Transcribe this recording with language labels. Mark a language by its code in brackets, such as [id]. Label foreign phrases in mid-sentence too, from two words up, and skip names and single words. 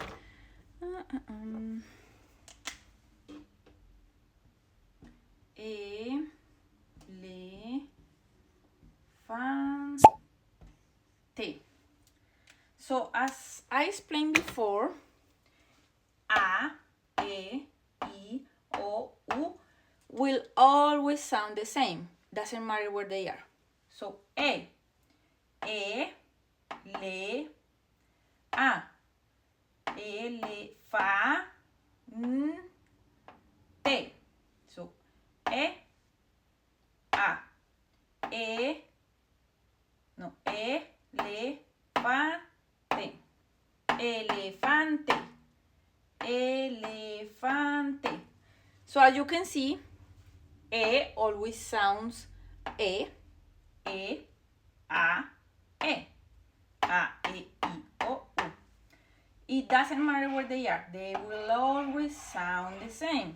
[en] Elefante. So, as I explained before, A, E, I, O, U will always sound the same. Doesn't matter where they are. So, E, le, A, fa, te. So, E, A, le, fa, te. Elefante. Elefante. So as you can see, E always sounds E, A, E. A, E, I, O, U. It doesn't matter where they are. They will always sound the same.